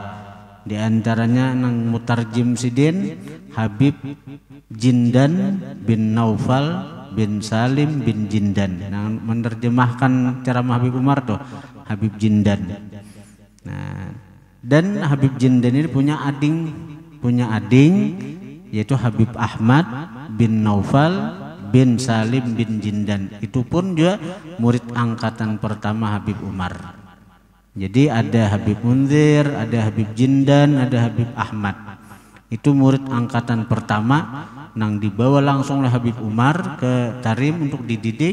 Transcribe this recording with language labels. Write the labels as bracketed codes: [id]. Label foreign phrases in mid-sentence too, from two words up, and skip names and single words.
[bjn] Di antaranya nang mutarjim sidin Habib Jindan bin Naufal bin Salim bin Jindan. [id] Nah, menerjemahkan ceramah Habib Umar tuh Habib Jindan. Nah, dan Habib Jindan ini punya ading yaitu Habib Ahmad bin Naufal bin Salim bin Jindan. Itu pun juga murid angkatan pertama Habib Umar. Jadi ada Habib Munzir, ada Habib Jindan, ada Habib Ahmad. Itu murid angkatan pertama nang dibawa langsung oleh Habib Umar ke Tarim untuk dididik.